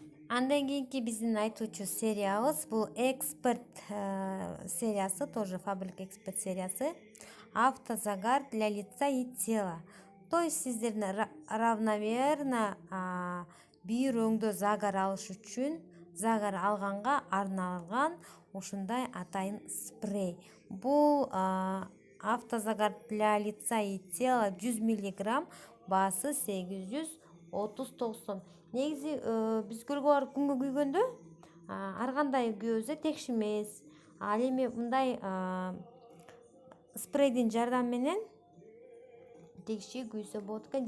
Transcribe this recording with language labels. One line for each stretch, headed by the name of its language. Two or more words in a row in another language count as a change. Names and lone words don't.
Kyrgyz: Андан кийинки биздин айтуучу сериябыз бул эксперт сериясы, тоже Фабрик эксперт сериясы.
Russian: Автозагар для лица и тела. То есть
Kyrgyz: сиздердин равномерно бир өңдө загар алыш үчүн загар алганга арналган ушундай атайын спрей. Бул
Russian: автозагар для лица и тела
Kyrgyz: 100 миллиграмм, баасы 839 сом. Негизи биз көлгө барып күнгө күйгөндө ар кандай күйөбүз текшимес. Ал эми мындай спрейдин жардамы менен тегиши күйсө болот экен.